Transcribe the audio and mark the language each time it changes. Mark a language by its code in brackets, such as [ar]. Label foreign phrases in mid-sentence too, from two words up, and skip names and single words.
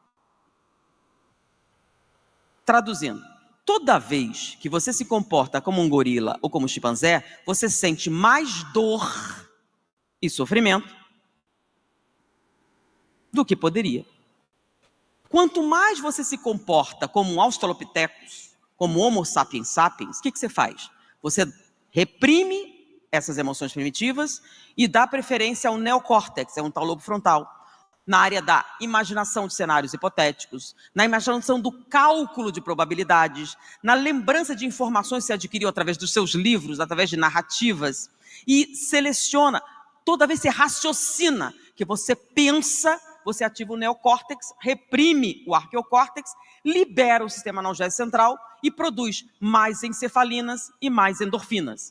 [pt] Traduzindo, toda vez que você se comporta como um gorila ou como um chimpanzé, você sente mais dor e sofrimento do que poderia. Quanto mais você se comporta como um Australopithecus, como Homo sapiens sapiens, o que você faz? Você reprime essas emoções primitivas e dá preferência ao neocórtex, é um tal lobo frontal, na área da imaginação de cenários hipotéticos, na imaginação do cálculo de probabilidades, na lembrança de informações que você adquiriu através dos seus livros, através de narrativas, e seleciona, toda vez que você raciocina, que você pensa, você ativa o neocórtex, reprime o arqueocórtex, libera o sistema analgésico central e produz mais encefalinas e mais endorfinas.